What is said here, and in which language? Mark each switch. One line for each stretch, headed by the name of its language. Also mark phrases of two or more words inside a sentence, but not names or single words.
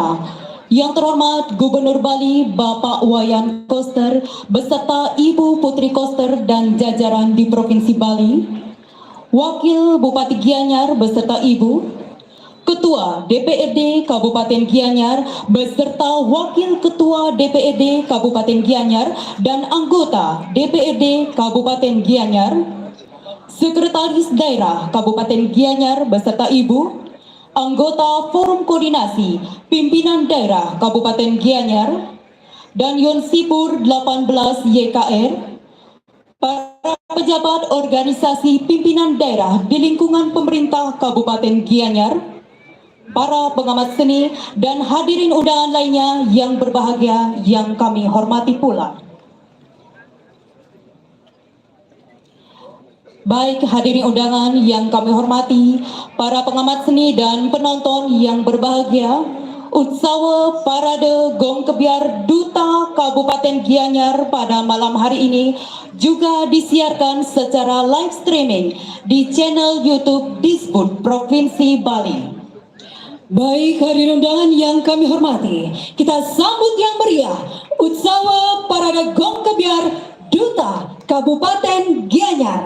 Indonesian: Yang terhormat Gubernur Bali Bapak Wayan Koster beserta Ibu Putri Koster dan jajaran di Provinsi Bali, Wakil Bupati Gianyar beserta Ibu, Ketua DPRD Kabupaten Gianyar beserta Wakil Ketua DPRD Kabupaten Gianyar dan anggota DPRD Kabupaten Gianyar, Sekretaris Daerah Kabupaten Gianyar beserta Ibu, anggota Forum Koordinasi Pimpinan Daerah Kabupaten Gianyar, dan Yonsipur 18 YKR, para pejabat organisasi pimpinan daerah di lingkungan pemerintah Kabupaten Gianyar, para pengamat seni, dan hadirin undangan lainnya yang berbahagia yang kami hormati pula. Baik hadirin undangan yang kami hormati, para pengamat seni dan penonton yang berbahagia, Utsawa Parade Gong Kebiar Duta Kabupaten Gianyar pada malam hari ini juga disiarkan secara
English: live streaming
Indonesian: di channel YouTube Disbud Provinsi Bali. Baik hadirin undangan yang kami hormati, kita sambut yang meriah Utsawa Parade Gong Kebiar Duta Kabupaten Gianyar.